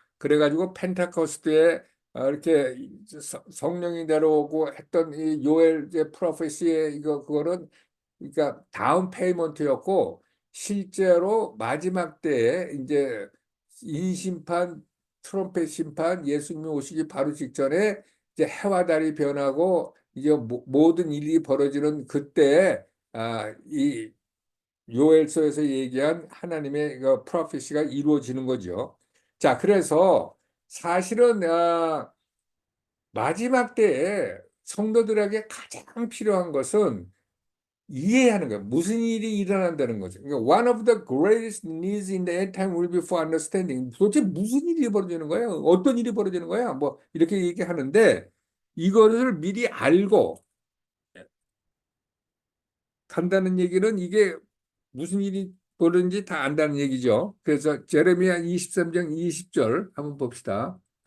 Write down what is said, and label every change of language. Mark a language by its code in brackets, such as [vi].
[ko] 그래가지고 펜타코스트에 이렇게 성령이 내려오고 했던 이 요엘 프로페시의 그거는 그러니까 다운 페이먼트였고, 실제로 마지막 때에 이제 인심판, 트럼펫 심판, 예수님이 오시기 바로 직전에 이제 해와 달이 변하고 이제 모든 일이 벌어지는 그때에 이 요엘서에서 얘기한 하나님의 그 프로페시가 이루어지는 거죠. 자, 그래서 사실은 마지막 때에 성도들에게 가장 필요한 것은 이해하는 거예요. 무슨 일이 일어난다는 거죠. 그러니까 [en] one of the greatest needs in the end time will be for understanding. [ko] 도대체 무슨 일이 벌어지는 거예요? 어떤 일이 벌어지는 거야? 뭐 이렇게 얘기하는데 이거를 미리 알고 간다는 얘기는 이게 무슨 일이 벌어지는지 다 안다는 얘기죠. 그래서 제레미야 23장 20절 한번 봅시다.